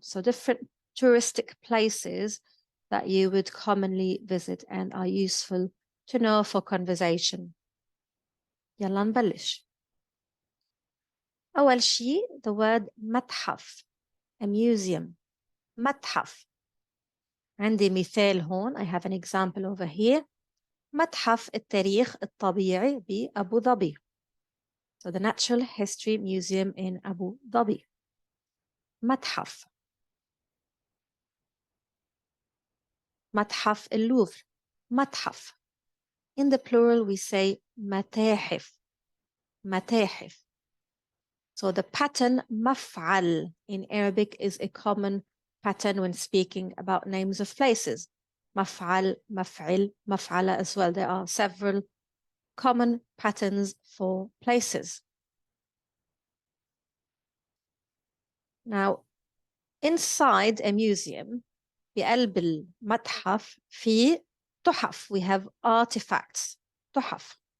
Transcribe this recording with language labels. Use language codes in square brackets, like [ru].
[en] So different touristic places that you would commonly visit and are useful to know for conversation. [ar] يلا نبلش. أول شيء, [en] the word متحف, a museum. [ar] متحف. عندي مثال هون. [en] I have an example over here. [ar] متحف التاريخ الطبيعي بأبو ظبي. [en] So the Natural History Museum in Abu Dhabi. متحف. [ar] متحف اللوفر. متحف. [en] In the plural we say متاحف. [ar] متاحف. [en] So the pattern مفعل in Arabic is a common pattern when speaking about names of places. [ar] مفعل, مفعل, مفعلة as well. [en] There are several common patterns for places. Now, inside a museum, [ar] بقلب المتحف في تحف. [en] We have artifacts. تحف.